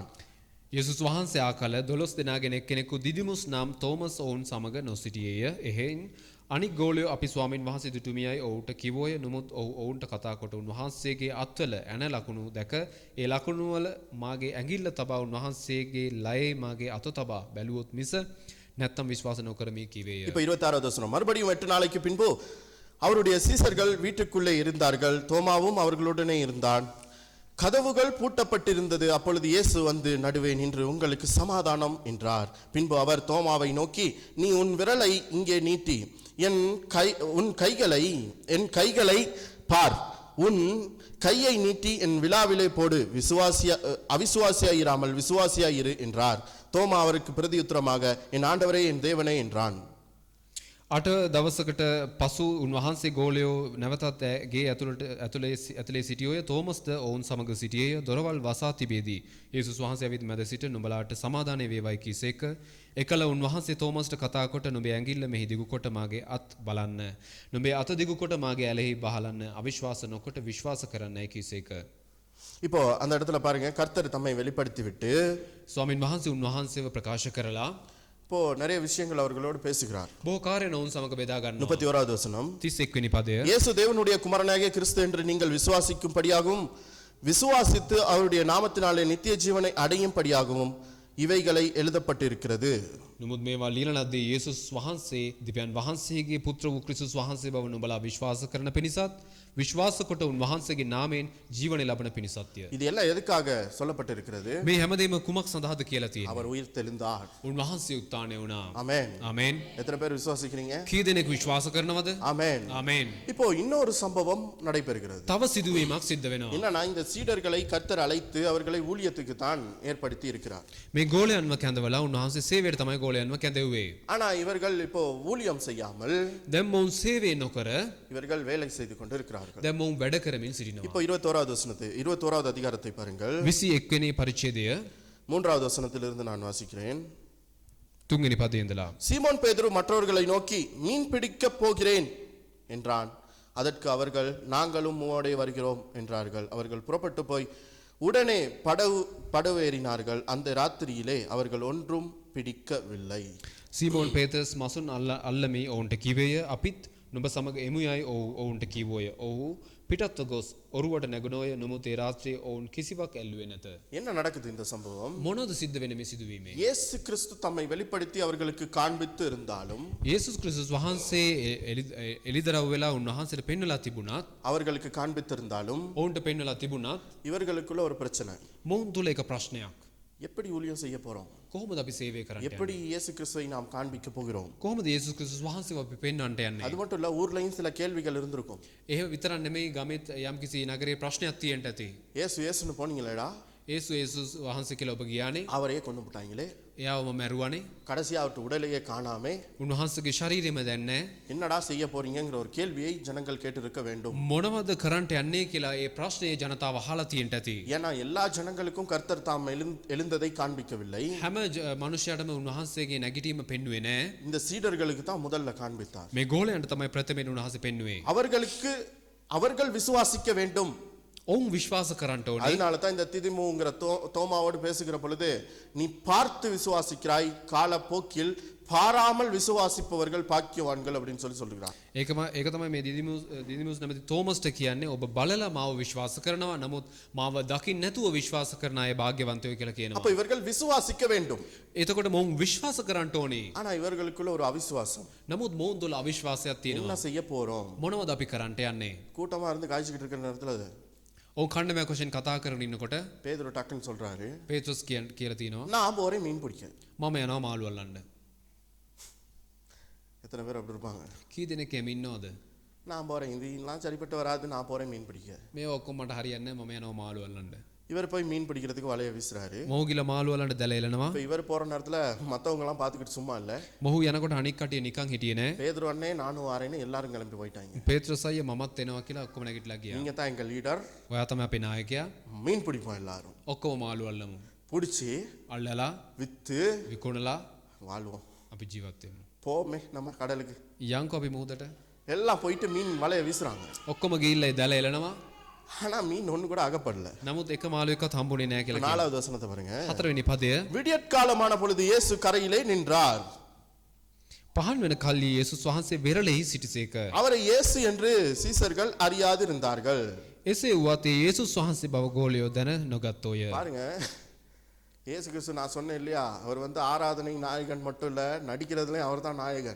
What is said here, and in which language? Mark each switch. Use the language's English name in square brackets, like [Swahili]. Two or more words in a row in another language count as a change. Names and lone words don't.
[Sinhala] යේසුස් වහන්සේ ආකල 12 දෙනාගෙන එක්කෙනෙකු දිදිමුස් නම් තෝමස් ඔවුන් සමග නොසිටියේය. එහෙන් අනික් ගෝලයෝ අපි ස්වාමින් වහන්සේ දුටුමියයි ඔවුන්ට කිව්වෝය. නමුත් ඔවුන්ට කතා කොට උන්වහන්සේගේ අත්වල ඇන ලකුණු දැක ඒ ලකුණු වල මාගේ ඇඟිල්ල තබා උන්වහන්සේගේ ලයේ මාගේ අත තබා බැලුවොත් මිස නැත්තම් විශ්වාස නොකරමි කිවේය. [Tamil] இப்போ 26வது வசனம், மறுபடியும் 8 நாளைக்கு பின்பு அவருடைய சீசர்கள் வீட்டுக்குள்ளே இருந்தார்கள். தோமாவும் அவர்களுடனே இருந்தான். கதவுகள் பூட்டப்பட்டிருந்தது. அப்பொழுது இயேசு வந்து நடுவே நின்று, உங்களுக்கு சமாதானம் என்றார். பின்பு அவர் தோமாவை நோக்கி, நீ உன் விரலை இங்கே நீட்டி உன் கைகளை பார், உன் கையை நீட்டி என் விலாவிலே போடு, அவிசுவாசியாயிராமல் விசுவாசியாயிரு என்றார். தோமா அவருக்கு பிரதியுத்தரமாக, என் ஆண்டவரே என் தேவனே என்றான். [Sinhala] 8 දවසකට පසු උන්වහන්සේ ගෝලයෝ නැවතත් ගේ ඇතුලේ සිටියෝය. තෝමස්ද ඔවුන් සමග සිටියේය. දොරවල් වසා තිබේදී යේසුස් වහන්සේ ඇවිත් මැද සිට නුඹලාට සමාදානය වේවායි කීසේක. එකල උන්වහන්සේ තෝමස්ට කතා කොට, නුඹේ ඇඟිල්ල මෙහි දිගු කොට මාගේ අත් බලන්න, නුඹේ අත දිගු කොට මාගේ ඇලෙහි බහලන්න, අවිශ්වාස නොකොට විශ්වාස කරන්නයි කීසේක. [Tamil] இப்போ அந்த இடத்துல பாருங்க, கர்த்தர் தம்மை வெளிப்படுத்தி விட்டு [Sinhala] ස්වාමින් වහන්සේ උන්වහන්සේව ප්‍රකාශ කරලා [Tamil] இப்போ நிறைய விஷயங்கள் அவர்களோடு பேசுகிறார். [Sinhala] බොහෝ කාර්යන ඔවුන් සමග බෙදා ගන්නවා. [Tamil] 31வது வசனம், [Sinhala] 31 වෙනි පදය. [Tamil] இயேசு தேவனுடைய குமாரனாகிய கிறிஸ்து என்று நீங்கள் விசுவாசிக்கும்படியாகவும் விசுவாசித்து அவருடைய நாமத்தினாலே நித்திய ஜீவனை அடையும்படியாகவும் இவைகளை எழுதப்பட்டிருக்கிறது. [Sinhala] නමුත් මේවා ලියන ලද්දේ යේසුස් වහන්සේ දෙවියන් වහන්සේගේ පුත්‍ර වූ ක්‍රිස්තුස් වහන්සේ බව නුඹලා විශ්වාස කරන පිණිසත් විශ්වාස කොට උන්වහන්සේගේ නාමයෙන් ජීවනය ලබන පිණිසත්ය. [Tamil] இது எல்லாம் எதுக்காக சொல்லப்பட்டிருக்கிறது? [Sinhala] මේ හැමදේම කුමක් සඳහාද කියලා තියෙනවා. [Tamil] அவர் உயிர் தெழுந்தார். [Sinhala] උන්වහන්සේ උත්ථානය වුණා. [Tamil] ஆமென். [Sinhala] ආමෙන්. [Tamil] எத்தனை பேர் விசுவாசிக்கிறீங்க? [Sinhala] කී දෙනෙක් විශ්වාස කරනවද? [Tamil] ஆமென். [Sinhala] ආමෙන්. [Tamil] இப்போ இன்னொரு சம்பவம் நடைபெறுகிறது. [Sinhala] තව සිදුවීමක් සිද්ධ වෙනවා. [Tamil] என்னன்னா இந்த சீடர்களை கர்த்தர் அழைத்து அவர்களை ஊழியத்துக்கு தான் ஏற்படுத்தி இருக்கிறார். [Sinhala] මේ ගෝලයන්ව කැඳවලා උන්වහන්සේ සේවයට තමයි ගෝලයන්ව කැඳෙව්වේ. [Tamil] ஆனா இவர்கள் இப்போ ஊழியம் செய்யாமல் [Sinhala] දැන් මොවුන් සේවය නොකර [Tamil] இவர்கள் வேலை செய்து கொண்டு இருக்கிறார்கள். [Sinhala] දැන් මොවුන් වැඩ කරමින් සිටිනවා. [Tamil] இப்போ 21வது வசனத்தை 21வது அதிகாரத்தை பாருங்கள். [Sinhala] 21 වෙනි පරිච්ඡේදය [Tamil] 3வது வசனத்திலிருந்து நான் வாசிக்கிறேன். [Sinhala] 3 වෙනි පදයේ ඉඳලා [Tamil] சீமோன் பேதுரு மற்றவர்களை நோக்கி மீன் பிடிக்கப் போகிறேன் என்றான். அதற்கு அவர்கள் நாங்களும் உம்மோடே வருகிறோம் என்றார்கள். அவர்கள் புறப்பட்டு போய் உடனே படவேறினார்கள். அந்த ராத்திரியிலே அவர்கள் ஒன்றும் பிடிக்கவில்லை. [Sinhala] සීමෝන් පේතරස් මසුන් අල්ලමි ඔවුන්ට කිවේය අපිත් නුඹ සමග එමු යයි ඔවුන්ට කිව්වෝය. ඔව්හු පිටත්ව ගොස් ඔරුවට නැගුණෝය. නමුත් ඒ රාත්‍රියේ ඔවුන් කිසිවක් ඇල්ලුවේ නැත. [Tamil] என்ன நடக்குது இந்த சம்பவம்? [Sinhala] මොනවද සිද්ධ වෙන්නේ මේ සිදුවීමේ? [Tamil] இயேசு கிறிஸ்து தம்மை வெளிப்படுத்தி அவர்களுக்கு காண்பித்து இருந்தாலும் [Sinhala] යේසුස් ක්‍රිස්තුස් වහන්සේ එලිදරව් වෙලා උන්වහන්සේට පෙන්වලා තිබුණත් [Tamil] அவர்களுக்கு காண்பித்திருந்தாலும் [Sinhala] ඔවුන්ට පෙන්වලා තිබුණත් [Tamil] இவர்களுக்குள்ள ஒரு பிரச்சனை. [Sinhala] මොවුන් තුල එක ප්‍රශ්නයක්. [Tamil] எப்படி ஊழியம் செய்ய போறோம்? [Sinhala] කොහොමද අපි සේවය කරන්නේ? [Tamil] எப்படி இயேசு கிறிஸ்துவை நாம் காண்பிக்க போகிறோம்? [Sinhala] කොහොමද යේසුස් ක්‍රිස්තුස් වහන්සේව අපි පෙන්වන්නට යන්නේ? [Tamil] அது மட்டும் இல்ல, ஊர்லயும் சில கேள்விகள் இருந்திருக்கும். [Sinhala] එහෙම විතරක් නෙමෙයි ගමෙත් යම්කිසි නගරේ ප්‍රශ්නයක් තියෙන්න ඇති. [Tamil] இயேசுன்னு போனீங்களேடா, [Sinhala] යේසුස් වහන්සේ කියලා ඔබ ගියානේ. [Tamil] அவரையே கொண்டு போட்டாங்களே, [Sinhala] එයාවම මැරුවානේ. [Tamil] கடைசியா அவருடைய உடலையே காணாமே, [Sinhala] උන්වහන්සේගේ ශරීරෙම දැන් නැහැ. [Tamil] என்னடா செய்ய போறீங்கங்கிற ஒரு கேள்வியை ஜனங்கள் கேட்டிருக்க வேண்டும். [Sinhala] මොනවද කරන්නට යන්නේ කියලා ඒ ප්‍රශ්නේ ජනතාව අහලා තියෙන්න ඇති. [Tamil] ஏன்னா எல்லா ஜனங்களுக்கும் கர்த்தர் தாம் எழுந்ததை காண்பிக்கவில்லை. [Sinhala] හැම මනුෂ්‍යයටම උන්වහන්සේගේ නැගිටීම පෙන්වුවේ නැහැ. [Tamil] இந்த சீடர்களுக்கு தான் முதல்ல காண்பித்தார். [Sinhala] මේ ගෝලයන්ට තමයි ප්‍රථමයෙන් උන්වහන්සේ පෙන්වුවේ. [Tamil] அவர்கள் விசுவாசிக்க வேண்டும். [Sinhala] ඔවුන් විශ්වාස කරන්න ඕනේ. [Tamil] அதனால தான் இந்த திதிமுங்கிற தோமாவோடு பேசுகிற பொழுது, நீ பார்த்து விசுவாசிக்கிறாய், காலப்போக்கில் பாராமல் விசுவாசிப்பவர்கள் பாக்கியவான்கள் அப்படின்னு சொல்லுகிறார். [Sinhala] ඒක තමයි මේ දිදිමුස් නැමැති තෝමස්ට කියන්නේ ඔබ බලලා මාව විශ්වාස කරනවා නමුත් මාව දකින්න නැතුව විශ්වාස කරන අය භාග්‍යවන්තයෝ කියලා කියනවා. [Tamil] அப்ப இவர்கள் விசுவாசிக்க வேண்டும். [Sinhala] එතකොට මොවුන් විශ්වාස කරන්න ඕනේ. [Tamil] ஆனா இவர்களுக்குள்ள ஒரு அவிசுவாசம். [Sinhala] නමුත් මොවුන් තුල අවිශ්වාසයක් තියෙනවා. [Tamil] என்ன செய்ய போறோம்? [Sinhala] මොනවද අපි කරන්නට යන්නේ? [Tamil] கூட்டமா இருந்து காய்ச்சிக்கிட்டு இருக்கிற நேரத்துல [Sinhala] ඔව් කණ්ඩායමක් වශයෙන් කතා කරගෙන ඉන්නකොට [Tamil] பேதுரு டக்குன்னு சொல்றாரு, [Sinhala] පේත්‍රස් කියලා තියෙනවා [Tamil] நான் போறேன் மீன் பிடிக்க. [Sinhala] මම යනවා මාළු අල්ලන්න. [Tamil] எத்தனை பேர் அப்படி இருப்பாங்க? [Sinhala] කී දෙනෙක් එමෙ ඉන්නවද? [Tamil] நான் போறேன், இதெல்லாம் சரிப்பட்டு வராது, நான் போறேன் மீன் பிடிக்க. [Sinhala] මේ ඔක්කොම මට හරියන්නේ නැහැ, මම යනවා මාළු අල්ලන්න. [Tamil] இவர் போய் மீன் பிடிக்கிறதுக்கு வலைய வீசுறாரு. [Sinhala] මොහු ගිල මාළු අල්ලන්න දැල එලනවා. [Tamil] இப்ப இவர் போற நேரத்துல மத்தவங்க எல்லாம் பாத்துக்கிட்டு சும்மா இல்ல. [Sinhala] මොහු යනකොට අනික් කටිය නිකන් හිටියේ නෑ. [Tamil] பேதுரு அண்ணே நானும் வாரேன்னு எல்லாரும் கிளம்பி போயிட்டாங்க. [Sinhala] පේත්‍රස් අයියා මමත් එනවා කියලා ඔක්කොම නැගිටලා ගියා. [Tamil] நீங்க தான் எங்க லீடர், [Sinhala] ඔයා තමයි අපේ නායකයා. [Tamil] மீன் பிடிப்போம் எல்லாரும். [Sinhala] ඔක්කොම මාළු අල්ලමු. [Tamil] பிடிச்சி [Sinhala] අල්ලලා [Tamil] வித்து [Sinhala] විකුණලා [Tamil] வாழ்வோம். [Sinhala] අපි ජීවත් වෙමු. [Tamil] போமே நம்ம கடலுக்கு. [Sinhala] යන්කෝ අපි මුහුදට. [Tamil] எல்லாம் போயிட்டு மீன் வலைய வீசுறாங்க. [Sinhala] ඔක්කොම ගිහිල්ලා ඒ දැල එලනවා. [Tamil] ஆனா மீன் ஒண்ணு கூட அகப்படல. [Sinhala] නමුත් එක මාළුවෙක්වත් හම්බුනේ නෑ කියලා කියනවා. [Tamil] 4வது வசனத்தை பாருங்க. [Sinhala] 4 වෙනි පදය. [Tamil] விடியற்காலமான பொழுது இயேசு கரையிலே நின்றார். [Sinhala] පහන් වෙන කල්ලි යේසුස් වහන්සේ වෙරළෙහි සිටිසේක. [Tamil] அவரை இயேசு என்று சீசர்கள் அறியாதிருந்தார்கள். [Sinhala] එසේ වුවත් ඒ යේසුස් වහන්සේ බව ගෝලියෝ දැන නොගත්තෝය. [Tamil] பாருங்க, இயேசு கிறிஸ்து நான் சொன்னேன் இல்லையா, அவர் ஆராதனை நாயகன் மட்டும் இல்ல, நடிக்கிறதுலயும் அவர் தான் நாயகன்.